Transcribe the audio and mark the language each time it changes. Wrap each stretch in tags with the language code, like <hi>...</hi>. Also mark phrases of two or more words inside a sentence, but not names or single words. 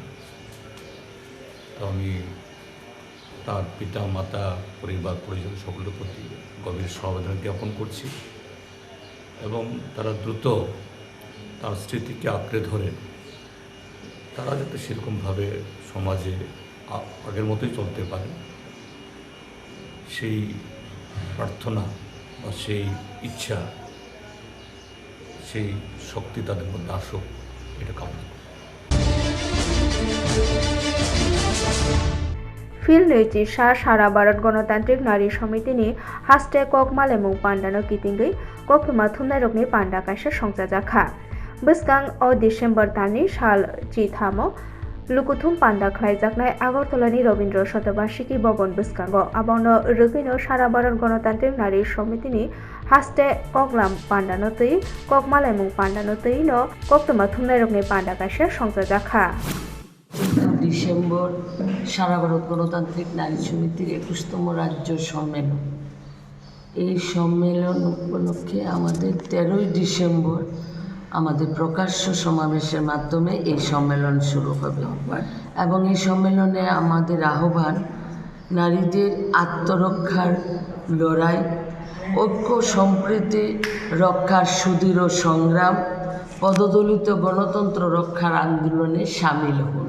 <bn>তো আমি তার পিতা মাতা পরিবার পরিজন সকলের প্রতি গভীর সমবেদনা জ্ঞাপন করছি এবং তারা দ্রুত তার স্মৃতিকে আঁকড়ে ধরে তারা যাতে সেরকমভাবে সমাজে আগের মতোই চলতে পারে, সেই প্রার্থনা বা সেই ইচ্ছা, সেই শক্তি তাদের মধ্যে আসুক, এটা কামনা করি।</bn> <trp>फिल्ड सारा भारत गणतान्त्रिक नारी समितिनि हास्टे कक मालेमुं पान्डानो कितिंगै कक्टुमा थुमनाय रकनि पान्डा काइसा संजाजाखा बस्कां अ डिसेम्बर तालनि साल चिथामो लुकुथुम पान्डा ख्लायजाकनाय आगरतलानि रवीन्द्र शतबार्षिकी भवन बस्कांगो आबावनो रोगैनो सारा भारत गणतान्त्रिक नारी समितिनि हास्टे ककलाम पान्डानो तै कक मालेमुं पान्डानो तैनो कक्टुमा थुमनाय रकनि पान्डा काइसा संजाजाखा</trp> <bn>ডিসেম্বর সারা ভারত গণতান্ত্রিক নারী সমিতির 21তম রাজ্য সম্মেলন। এই সম্মেলন উপলক্ষে আমাদের 13ই ডিসেম্বর আমাদের প্রকাশ্য সমাবেশের মাধ্যমে এই সম্মেলন শুরু হবে এবং এই সম্মেলনে আমাদের আহ্বান নারীদের আত্মরক্ষার লড়াই, ঐক্য সম্প্রীতি রক্ষার সুদৃঢ় সংগ্রাম, পদদলিত গণতন্ত্র রক্ষার আন্দোলনে সামিল হন।</bn>